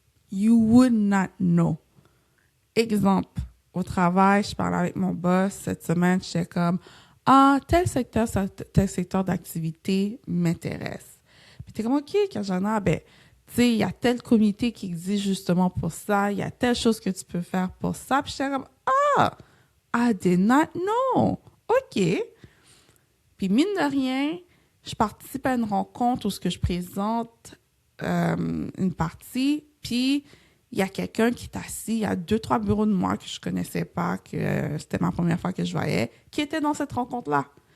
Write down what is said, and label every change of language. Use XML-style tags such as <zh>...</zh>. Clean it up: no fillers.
<en>You would not know.</en> <fr>Exemple, au travail, je parlais avec mon boss cette semaine, j'étais comme... Ah, tel secteur d'activité m'intéresse. Puis t'es comme, OK, Kajana, ben, tu sais, il y a tel comité qui existe justement pour ça, il y a telle chose que tu peux faire pour ça. Puis j'étais comme, ah,</fr> <en>I did not know. OK.</en> <fr>Puis mine de rien, je participe à une rencontre où ce que je présente une partie, puis il y a quelqu'un qui est assis, il y a 2-3 bureaux de moi que je connaissais pas, que c'était ma première fois que je voyais, qui était dans cette rencontre-là.</fr>